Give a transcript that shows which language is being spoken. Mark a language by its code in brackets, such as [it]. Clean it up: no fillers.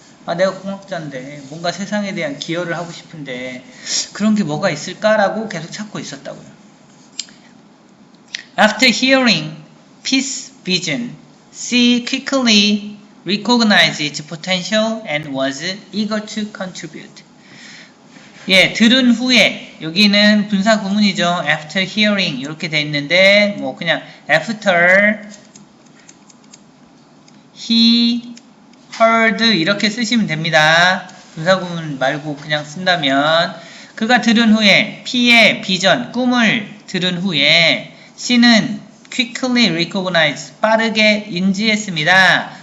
[ko] 아, 내가 공학자인데 뭔가 세상에 대한 기여를 하고 싶은데 그런 게 뭐가 있을까라고 계속 찾고 있었다고요. [en] After hearing P's vision, C quickly recognized its potential and was eager to contribute. [ko] 예, 들은 후에 여기는 분사 구문이죠. [en] After hearing [ko] 이렇게 돼 있는데 뭐 그냥 [en] after he heard [ko] 이렇게 쓰시면 됩니다. 분사 구문 말고 그냥 쓴다면 그가 들은 후에 P의 비전, 꿈을 들은 후에 C는 [en] quickly recognize [ko] 빠르게 인지했습니다.